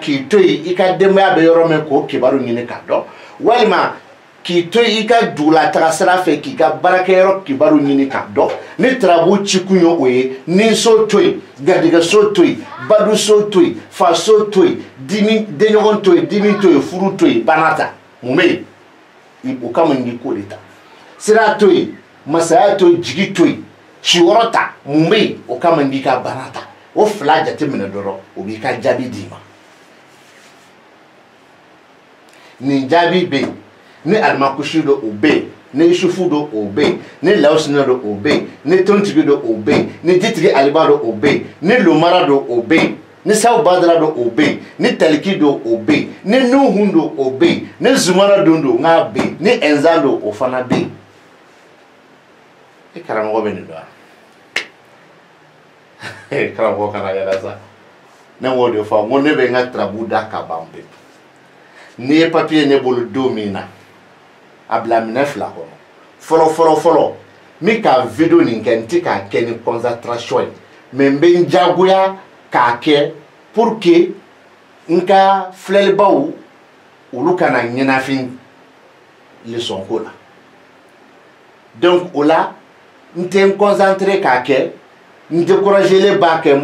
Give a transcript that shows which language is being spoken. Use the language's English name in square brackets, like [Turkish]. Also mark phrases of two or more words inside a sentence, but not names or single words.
[Bambara] k'i to yen i ka denbaya bɛ yɔrɔ min k'o kibaru ɲini k'a dɔn walima k'i to i ka dugulataga sira fɛ k'i ka baarakɛyɔrɔ kibaru ɲini k'a dɔn ni tarabu cikun ye o ye ni so to yen garijɛgɛso to yen baduso to yen faso to yen dimi denɲɔgɔn to yen dimi to yen furu to yen bana ta mun bɛ yen o kama n k'i ko de ta sira to yen masaya to yen jigi to yen siyɔrɔ ta mun bɛ yen o kama n k'i ka bana ta o fila jateminɛ dɔrɔn o b'i ka jaabi d'i ma nin jaabi bɛ yen ni alimakusi do o bɛ yen ni Isufu do obe ni Laosina do obe ni Tontigi do obe ni Jitigi Aliba do obe ni Lomara do obe ni Saw Badara do obe ni Taliki do obe ni Nuhun do obe ni Zumara do nga be ni Enza do ofana be e karamɔgɔ bɛ nin dɔn karamɔgɔ kana yɛlɛ sa ne m'o de fɔ n ko ne bɛ n ka tarabu da ka ban pewu n'i ye papiye ne bolo don min na a bila minɛ fila kɔnɔ fɔlɔ min ka video nin kɛ n tɛ k'a kɛ ni concentration ye mais n bɛ n jagoya k'a kɛ [French] pour que [Bambara] n ka filɛlibaw olu kana ɲɛnafin leçon ko la donc o la n tɛ n concentré k'a kɛ n découragé b'a kɛ n